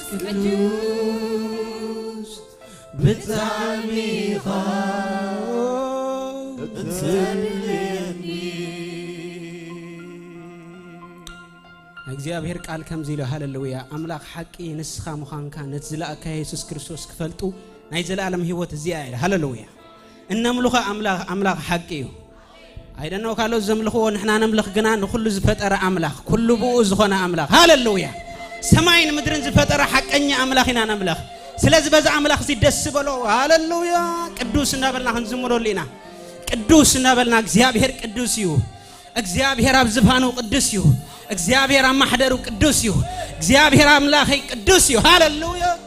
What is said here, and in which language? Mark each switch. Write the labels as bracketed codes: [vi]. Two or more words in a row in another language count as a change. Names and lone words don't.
[ti] ቅዱስ ብታሚኻ እግዚአብሔር ቃል ከም ዚሎ ሃሌሉያ አምላክ ሐቂ ንስኻ ሙኻንካ ነዝላእካ ኢየሱስ ክርስቶስ ክፈልጡ ናይ ዘላለም ህይወት እዚያ ይል ሃሌሉያ እነምልኹ አምላክ ሐቂ እዩ አይደነው ካለው ዘምልኹ ንሕና ነምልኽ ግና ንኹሉ ዝፈጠረ አምላክ ኩሉ ብኡ ዝኾነ አምላክ ሃሌሉያ ሰማይን ምድርን ዝፈጠረ ሐቀኛ አምላክ ኢና ነምልኽ ስለዚህ በዛ አምላክ ሲደስ በሎ ሃሌሉያ ቅዱስ እናበልና ክንዝምሮሊና ቅዱስ እናበልና እግዚአብሔር ቅዱስ እዩ እግዚአብሔር አብዝፋኑ ቅዱስ እዩ እግዚአብሔር አማህደሩ ቅዱስ እዩ እግዚአብሔር አምላክ ቅዱስ እዩ ሃሌሉያ